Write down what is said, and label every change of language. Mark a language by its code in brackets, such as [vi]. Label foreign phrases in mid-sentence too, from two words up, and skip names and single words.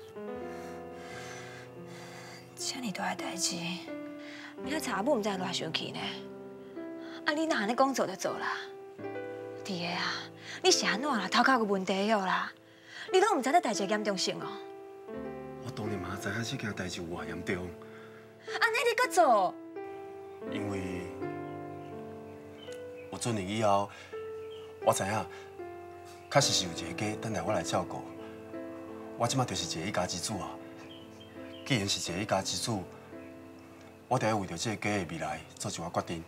[nan] 遮尔大个代志，明仔阿母毋知会偌生气呢？啊，你若安尼讲做就做啦。弟个啊，你是安怎啦？头壳有问题哟啦！你拢毋知影代志严重性哦。我当然嘛知影这件代志有偌严重。安尼你搁做？因为有准年以后，我知影，确实是有一个家等待我来照顾。我即马就是一个一家之主啊。既然是一个一家之主，我就要为着这个家的未来做一个决定。